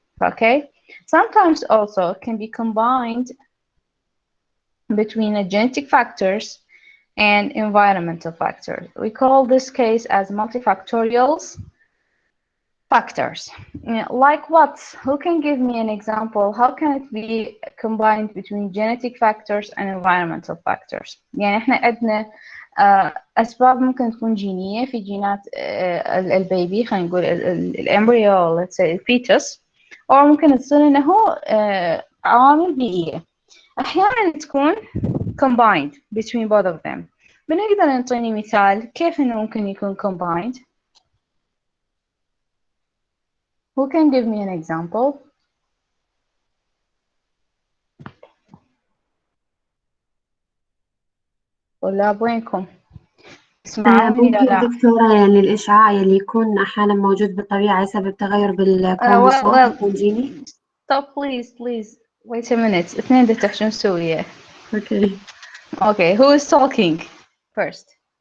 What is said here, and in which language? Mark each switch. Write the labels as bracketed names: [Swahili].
[English] Okay, sometimes also can be combined between the genetic factors and environmental factors. We call this case as multifactorial factors. Like what? Who can give me an example? How can it be combined between genetic factors and environmental factors? [Arabic] يعني احنا عندنا أسباب ممكن تكون جينية في جينات البيبي، خلينا نقول الامبريو، [English] let's say [Arabic] الفيتس، أو ممكن تصير إنه عوامل بيئية. أحيانا تكون [English] combined between both of them. [Arabic] بنقدر نعطيني مثال كيف إنه ممكن يكون combined? [English] Who can give me an example? [Arabic] طلاب وينكم؟ تسمعوني ممكن ولا لا؟ دكتورة، يعني الإشعاع اللي يكون أحيانا موجود بالطبيعة بسبب تغير بالكروموسوم الجيني. [English] Stop please wait a minute. [Arabic] اثنين دا تحشون نسويه. [English] Okay, who is talking first?